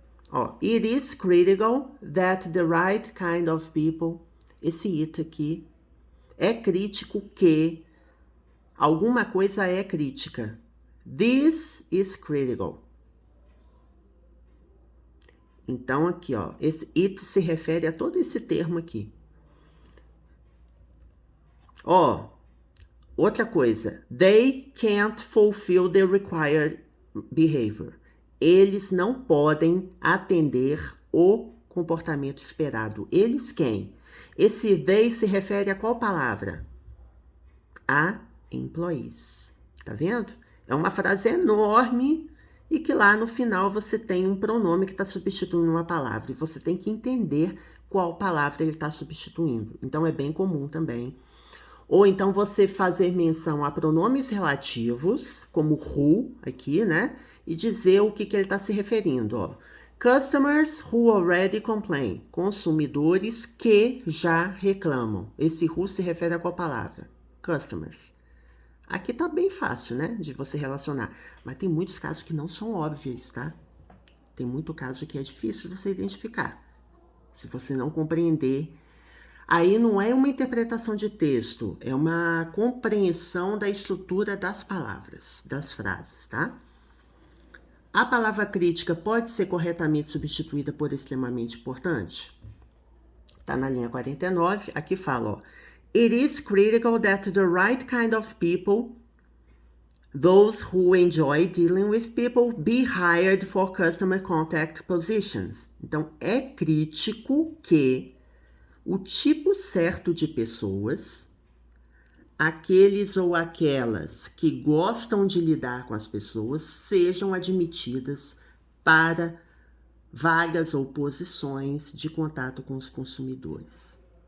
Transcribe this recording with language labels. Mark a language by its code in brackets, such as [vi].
[pt] Ó, [en] it is critical that the right kind of people, [pt] esse it aqui, é crítico que alguma coisa é crítica. [en] This is critical. [pt] Então, aqui, ó, esse it se refere a todo esse termo aqui. Ó, outra coisa. [en] They can't fulfill the required behavior. [pt] Eles não podem atender o comportamento esperado. Eles quem? Esse they se refere a qual palavra? A employees. Tá vendo? É uma frase enorme e que lá no final você tem um pronome que está substituindo uma palavra. E você tem que entender qual palavra ele está substituindo. Então, é bem comum também. Ou então você fazer menção a pronomes relativos, como who, aqui, né? E dizer o que ele está se referindo, ó. [en] Customers who already complain. [pt] Consumidores que já reclamam. Esse who se refere a qual palavra? Customers. Aqui tá bem fácil, né, de você relacionar. Mas tem muitos casos que não são óbvios, tá? Tem muito caso que é difícil você identificar. Se você não compreender. Aí não é uma interpretação de texto, é uma compreensão da estrutura das palavras, das frases, tá? A palavra crítica pode ser corretamente substituída por extremamente importante? Tá na linha 49, aqui fala, ó. [en] It is critical that the right kind of people, those who enjoy dealing with people, be hired for customer contact positions. [pt] Então, é crítico que o tipo certo de pessoas, aqueles ou aquelas que gostam de lidar com as pessoas, sejam admitidas para vagas ou posições de contato com os consumidores.